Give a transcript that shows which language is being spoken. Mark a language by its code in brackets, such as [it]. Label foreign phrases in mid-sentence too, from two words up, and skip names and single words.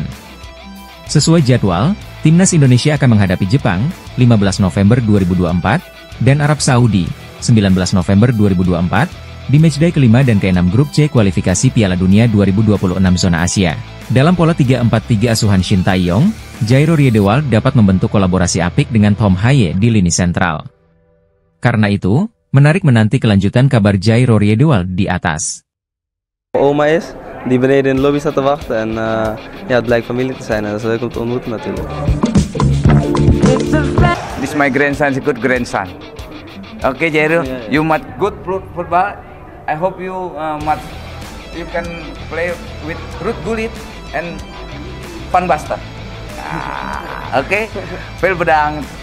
[id] Sesuai jadwal, timnas Indonesia akan menghadapi Jepang, 15 November 2024, dan Arab Saudi, 19 November 2024, di matchday kelima dan ke-6 grup C kualifikasi Piala Dunia 2026 zona Asia. Dalam pola 3-4-3 asuhan Shin Tae-yong, Jairo Riedewald dapat membentuk kolaborasi apik dengan Tom Haye di lini sentral. Karena itu, menarik menanti kelanjutan kabar Jairo Riedewald di atas. [nl] Oma is, die beneden in de lobby staat te wachten en ja, het blijkt familie te zijn en dat is leuk om te ontmoeten natuurlijk. [en] This is my grandson, is a good grandson. Okay, Jairo, you must good football. I hope you you can play with Ruud Gullit and Van Basten. [nl] Okay, veel bedankt.